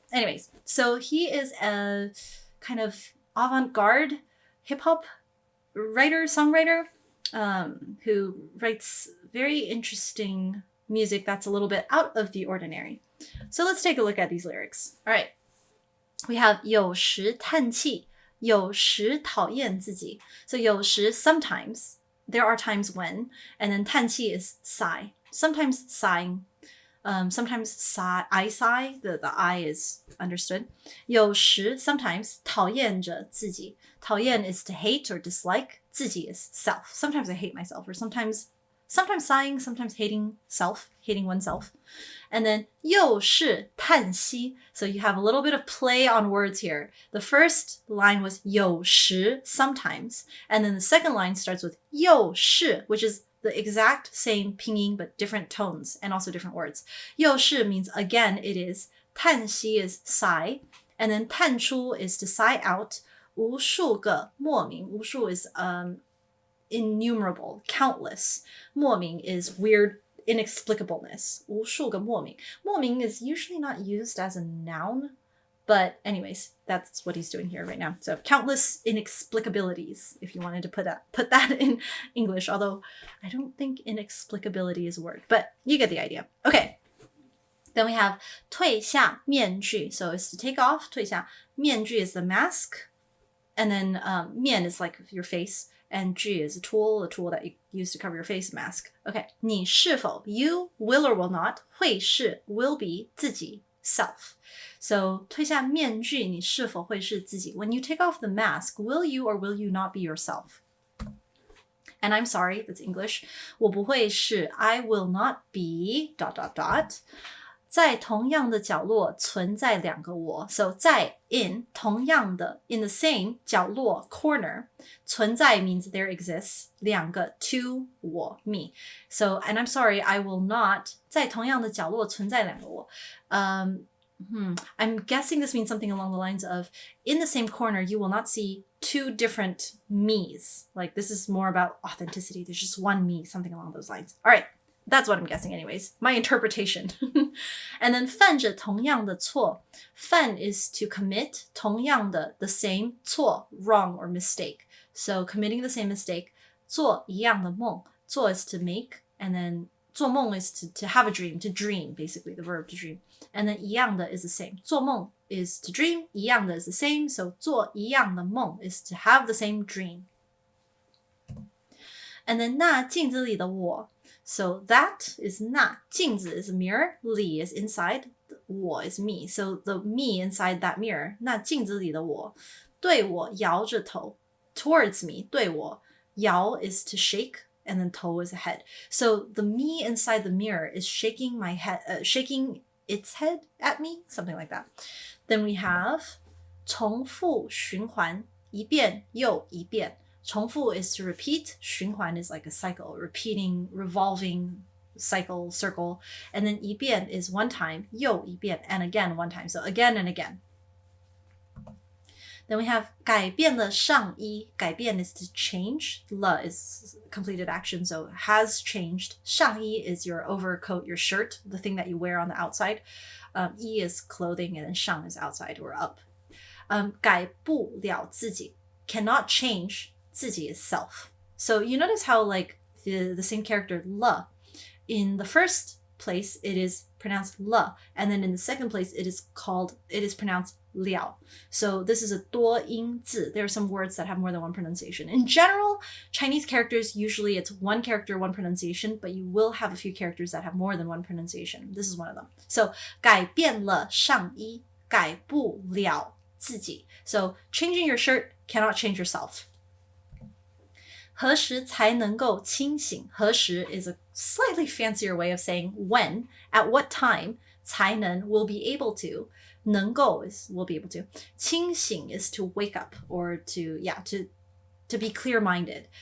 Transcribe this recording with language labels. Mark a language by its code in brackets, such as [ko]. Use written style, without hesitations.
[en] Anyways, so he is a kind of avant-garde hip-hop songwriter, who writes very interesting music that's a little bit out of the ordinary. So let's take a look at these lyrics. All right. We have [zh] 有时叹气，有时讨厌自己. [en] So 有时 sometimes, there are times when, and then 叹气 is sigh. Sometimes sighing. Sometimes I sigh, the I is understood. [zh] 有时 sometimes 讨厌着自己. [en] 讨厌 is to hate or dislike. 自己 is self. Sometimes I hate myself, or sometimes sighing, sometimes hating oneself. And then [zh] 又是叹息. [en] So you have a little bit of play on words here. The first line was 有时 sometimes, and then the second line starts with 又是, which is the exact same pinyin but different tones and also different words. 又是 means again it is, 叹息 is sigh, and then 叹出 is to sigh out. [zh] 无数个莫名, [en] 无数 is innumerable, countless. 莫名 is weird inexplicableness. [zh] 无数个莫名. [en] 莫名 is usually not used as a noun, but anyways, that's what he's doing here right now. So countless inexplicabilities, if you wanted to put that in English, although I don't think inexplicability is a word, but you get the idea. Okay. Then we have [zh] 退下面具. [en] So it's to take off. [zh] 退下面具 [en] is the mask. And then 面 is like your face. And 具 is a tool that you use to cover your face, mask. Okay. 你是否 you will or will not, 会是 will be 自己 self. So [zh] 退下面具你是否会是自己 [en] When you take off the mask, will you or will you not be yourself? And I'm sorry, that's English. [zh] 我不会是 [en] I will not be ... [zh] 在同样的角落存在两个我. [en] So 在 in 同样的 in the same 角落 corner. 存在 means there exists 两个 two 我 me. So and I'm sorry, I will not [zh] 在同样的角落存在两个我. [en] I'm guessing this means something along the lines of in the same corner you will not see two different me's. Like this is more about authenticity. There's just one me, something along those lines. All right. That's what I'm guessing anyways. My interpretation. And then [zh] 犯着同样的错. [en] 犯 is to commit 同样的 the same 错 wrong or mistake. So committing the same mistake. [zh] 做一样的梦. [en] 做 is to make, and then 做梦 is to have a dream, to dream, basically the verb to dream. And then 一样的 is the same. 做梦 is to dream, 一样的 is the same. So [zh] 做一样的梦 [en] is to have the same dream. And then [zh] 那镜子里的我. [en] So that is 那. 镜子 is a mirror. 里 is inside. 我 is me. So the me inside that mirror. [zh] 那镜子里的我对我摇着头. [en] Towards me. 对我摇 is to shake, and then 头 is a head. So the me inside the mirror is shaking my head, shaking its head at me, something like that. Then we have [zh] 重复循环一遍又一遍. [en] 重复 is to repeat. 循环 is like a cycle, repeating, revolving cycle, circle. And then 一遍 is one time, 又一遍 and again one time. So again and again. Then we have [zh] 改变了上衣. [en] 改变 is to change. 了 is completed action, so has changed. 上衣 is your overcoat, your shirt, the thing that you wear on the outside. 衣 is clothing, and then 上 is outside or up. [zh] 改不了自己. [en] Cannot change. 自己 is self. So you notice how like the same character 了 in the first place, it is pronounced le, and then in the second place, it is pronounced liao. So this is a 多音字. There are some words that have more than one pronunciation. In general, Chinese characters, usually it's one character, one pronunciation, but you will have a few characters that have more than one pronunciation. This is one of them. [zh] So 改变了上衣，改不了自己. [en] So changing your shirt cannot change yourself. [zh] 何时才能够清醒? [en] 何时 is a slightly fancier way of saying when, at what time, 才能 will be able to, 能够 is will be able to, 清醒 is to wake up or to be clear-minded.